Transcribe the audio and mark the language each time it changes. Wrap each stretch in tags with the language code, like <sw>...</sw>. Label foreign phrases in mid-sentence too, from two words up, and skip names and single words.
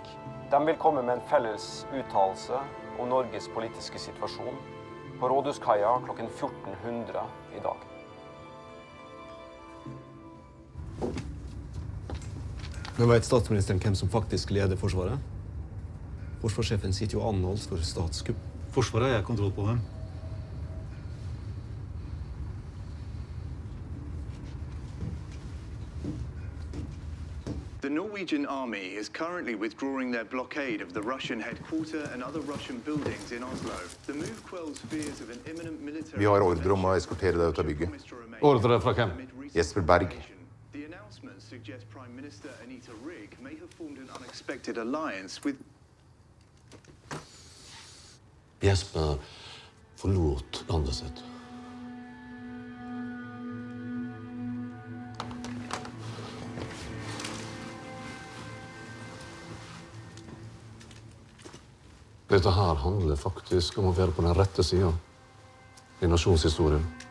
<no>De vil komme med en felles uttalelse om Norges politiske situasjon på Rådhuskaia klokken 1400 i dag. Men vet statsministeren hvem som faktisk leder Forsvaret? Forsvarssjefen sitter jo anholdt for statskupp. Forsvaret har jeg kontroll på dem.</no> <en>The Norwegian army is currently withdrawing their blockade of the Russian headquarters and other Russian buildings in Oslo. The move quells fears of an imminent military...</en> <no>Vi har ordre om å eskortere deg ut av bygget. Ordre fra hvem? Jesper Berg.</no> <en>The announcement suggests Prime Minister Anita Rygg may have formed an unexpected alliance with...</en> <no>Jesper forlot landet sitt. Dette her handler faktisk om å være på den rette siden i nasjonshistorien.</no>